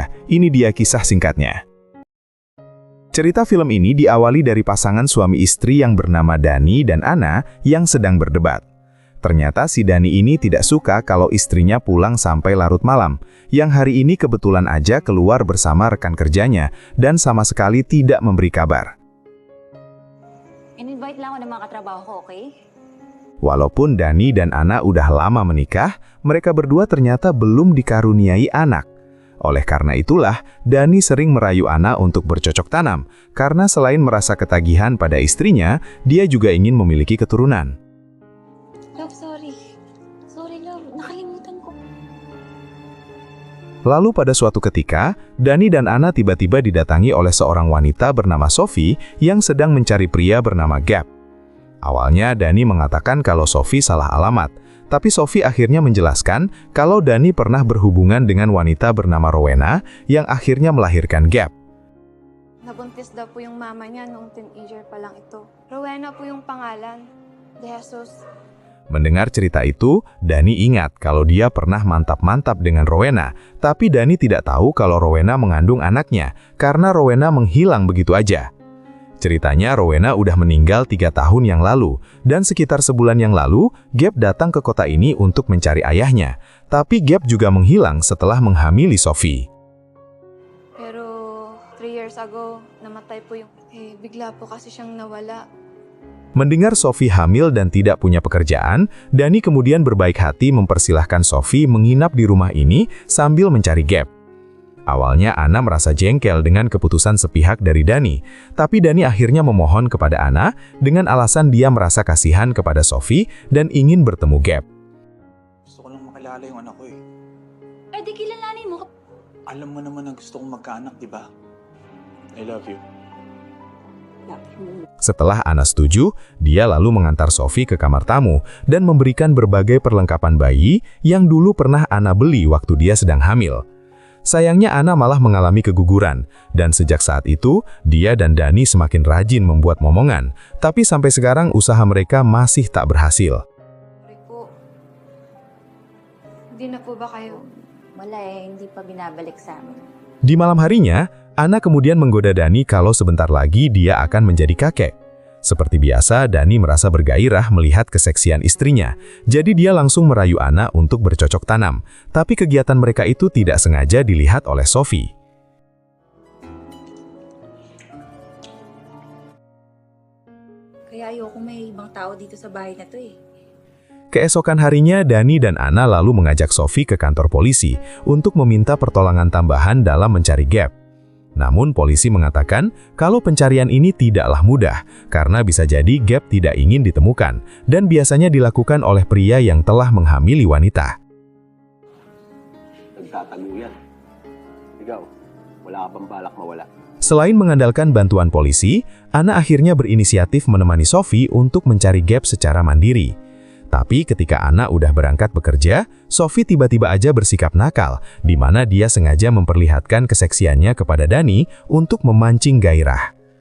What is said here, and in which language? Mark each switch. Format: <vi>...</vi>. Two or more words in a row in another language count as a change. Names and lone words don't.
<id>Ini dia kisah singkatnya. Cerita film ini diawali dari pasangan suami istri yang bernama Dani dan Ana yang sedang berdebat. Ternyata si Dani ini tidak suka kalau istrinya pulang sampai larut malam, yang hari ini kebetulan aja keluar bersama rekan kerjanya dan sama sekali tidak memberi kabar.</id> <tl>In-invite lang ako ng mga katrabaho ko, okay?</tl> <id>Walaupun Dani dan Ana udah lama menikah, mereka berdua ternyata belum dikaruniai anak. Oleh karena itulah, Dani sering merayu Ana untuk bercocok tanam, karena selain merasa ketagihan pada istrinya, dia juga ingin memiliki keturunan.</id> <en>Love, sorry. Sorry, love.</en> <tl>Nakalimutan ko.</tl> <id>Lalu pada suatu ketika, Dani dan Ana tiba-tiba didatangi oleh seorang wanita bernama Sophie yang sedang mencari pria bernama Gap. Awalnya Dani mengatakan kalau Sophie salah alamat, tapi Sophie akhirnya menjelaskan kalau Dani pernah berhubungan dengan wanita bernama Rowena yang akhirnya melahirkan Gap.</id> <tl>Nabuntis daw po yung mama niya nung teenager pa lang ito. Rowena po yung pangalan. De Jesus.</tl> <id>Mendengar cerita itu, Dani ingat kalau dia pernah mantap-mantap dengan Rowena, tapi Dani tidak tahu kalau Rowena mengandung anaknya, karena Rowena menghilang begitu aja. Ceritanya Rowena udah meninggal 3 tahun yang lalu, dan sekitar sebulan yang lalu, Gap datang ke kota ini untuk mencari ayahnya, tapi Gap juga menghilang setelah menghamili Sophie.</id> <tl>Pero</tl> <en>3 years ago,</en> <tl>namatay po yung... bigla po kasi siyang nawala.</tl> <id>Mendengar Sophie hamil dan tidak punya pekerjaan, Dani kemudian berbaik hati mempersilahkan Sophie menginap di rumah ini sambil mencari Gap. Awalnya Ana merasa jengkel dengan keputusan sepihak dari Dani, tapi Dani akhirnya memohon kepada Ana dengan alasan dia merasa kasihan kepada Sophie dan ingin bertemu Gap.</id> <tl>Gusto ko lang makilala yung anak ko eh. Eh, di kilalanin mo. Alam mo naman na gusto kong magkaanak, di ba?</tl> <en>I love you.</en> <id>Setelah Ana setuju, dia lalu mengantar Sophie ke kamar tamu dan memberikan berbagai perlengkapan bayi yang dulu pernah Ana beli waktu dia sedang hamil. Sayangnya Ana malah mengalami keguguran, dan sejak saat itu, dia dan Dani semakin rajin membuat momongan, tapi sampai sekarang usaha mereka masih tak berhasil.</id> <tl>Sorry po. Hindi na po ba kayo? Wala eh, hindi pa binabalik sa amin.</tl> <id>Di malam harinya, Ana kemudian menggoda Dani kalau sebentar lagi dia akan menjadi kakek. Seperti biasa, Dani merasa bergairah melihat keseksian istrinya, jadi dia langsung merayu Ana untuk bercocok tanam. Tapi kegiatan mereka itu tidak sengaja dilihat oleh Sophie.</id> <tl>Kaya ayoko may ibang tao dito sa bahay na to eh.</tl> <id>Keesokan harinya, Dani dan Ana lalu mengajak Sophie ke kantor polisi untuk meminta pertolongan tambahan dalam mencari Gap. Namun polisi mengatakan kalau pencarian ini tidaklah mudah karena bisa jadi Gap tidak ingin ditemukan dan biasanya dilakukan oleh pria yang telah menghamili wanita.</id> <tl>Nagtatago yan. Ikaw, wala ka bang balak mawala?</tl> <id>Selain mengandalkan bantuan polisi, Ana akhirnya berinisiatif menemani Sophie untuk mencari Gap secara mandiri. Tapi ketika Ana udah berangkat bekerja, Sophie tiba-tiba aja bersikap nakal, di mana dia sengaja memperlihatkan keseksiannya kepada Dani untuk memancing gairah.</id>